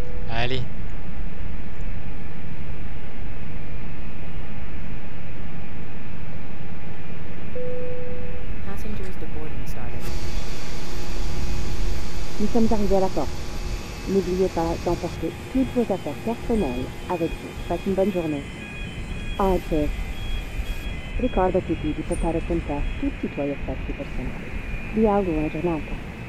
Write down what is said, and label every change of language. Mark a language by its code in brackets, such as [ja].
[fr] Allez. [en] Passengers, the boarding started. [fr] Nous sommes arrivés à la porte. N'oubliez pas d'emporter toutes vos affaires personnelles avec vous. Passez une bonne journée. [it] Oggi. Ricordati di portare con te tutti i tuoi effetti personali. Vi auguro buona giornata.